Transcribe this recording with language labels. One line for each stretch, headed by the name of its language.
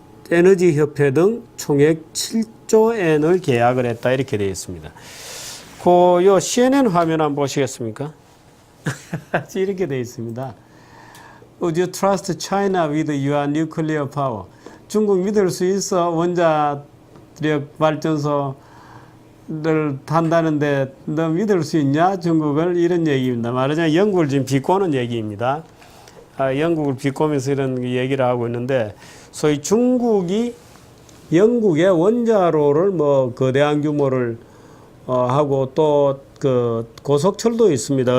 Korean: 에너지협회 등 총액 7조 엔을 계약을 했다. 이렇게 되어 있습니다. 요 CNN 화면 한번 보시겠습니까? 이렇게 되어 있습니다.
English: Would you trust China with your nuclear power?
Korean: 중국 믿을 수 있어? 원자력 발전소를 탄다는데 너 믿을 수 있냐? 중국을 이런 얘기입니다. 말하자면 영국을 지금 비꼬는 얘기입니다. 영국을 비꼬면서 이런 얘기를 하고 있는데 소위 중국이 영국의 원자로를 뭐 거대한 규모를 하고 또 그 고속철도 있습니다.